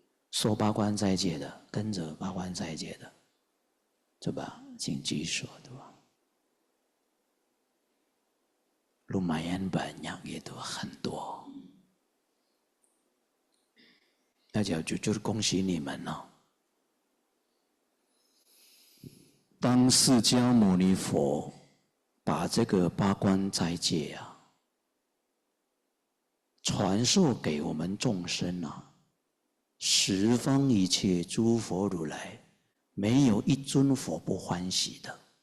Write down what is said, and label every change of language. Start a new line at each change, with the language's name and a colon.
Chinese: 受八关斋戒的，跟着八关斋戒的，
Indonesian: coba
Chinese: 请举手，对吧？
Indonesian: Lumayan banyak gitu,
Chinese: 很多。那就要
Indonesian: jujur
Chinese: 恭喜你们了。当释迦牟尼佛把这个八关斋戒啊传授给我们众生啊，十方一切诸佛如来没有一尊佛不欢喜的。